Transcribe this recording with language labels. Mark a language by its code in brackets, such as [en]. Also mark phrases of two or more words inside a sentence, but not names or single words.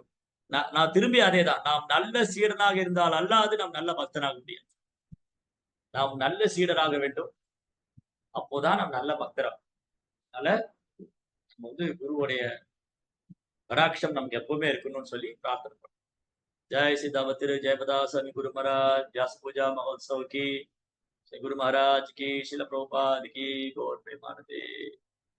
[ta] நான் திரும்பி அதேதான். நாம் நல்ல சீடனாக இருந்தால் அல்லாது நாம் நல்ல பக்தனாக முடியாது. நாம் நல்ல சீடராக வேண்டும். அப்போதான் நாம் நல்ல பக்தராகும். அதனால நம்ம வந்து குருவுடைய கடாட்சம் நமக்கு எப்பவுமே இருக்கணும்னு சொல்லி பிரார்த்தனை பண்ணுவோம். [hi] जय सिद्धावत तिरु जयपदा स्वामी गुरु महाराज व्यास पूजा महोत्सव की, श्री गुरु महाराज की, शिल प्रभुपाद की, गौर प्रेमानंदे।